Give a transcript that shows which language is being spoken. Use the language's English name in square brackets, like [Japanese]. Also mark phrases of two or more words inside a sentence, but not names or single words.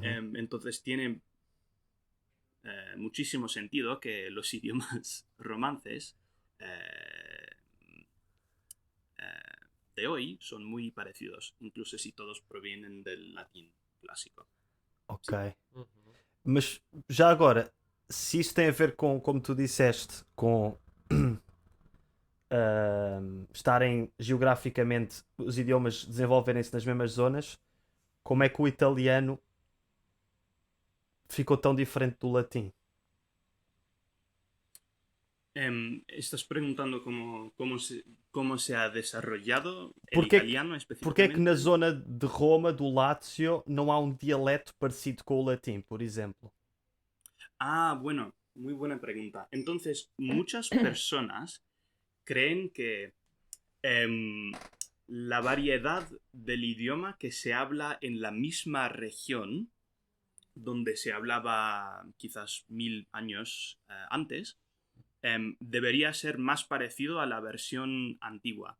[Spanish] Entonces tiene muchísimo sentido que los idiomas romances eh, de hoy son muy parecidos, incluso si todos provienen del latín clásico. Ok. Ujú. [Portuguese] Mas já agora, se isso tem a ver com, como tu disseste, com estarem geograficamente os idiomas desenvolverem-se nas mesmas zonas, como é que o italiano ficou tão diferente do latim? [Spanish] ¿Estás preguntando cómo se ha desarrollado el [Portuguese] Porquê [Spanish] italiano [Portuguese] Porquê é que na [Spanish] específicamente? [Portuguese] zona de Roma, do Lácio, não há um dialeto parecido com o latim, por exemplo? [Spanish] Ah, bueno, muy buena pregunta. Entonces, muchas personas creen que la variedad del idioma que se habla en la misma región donde se hablaba quizás 1000 años antes, debería ser más parecido a la versión antigua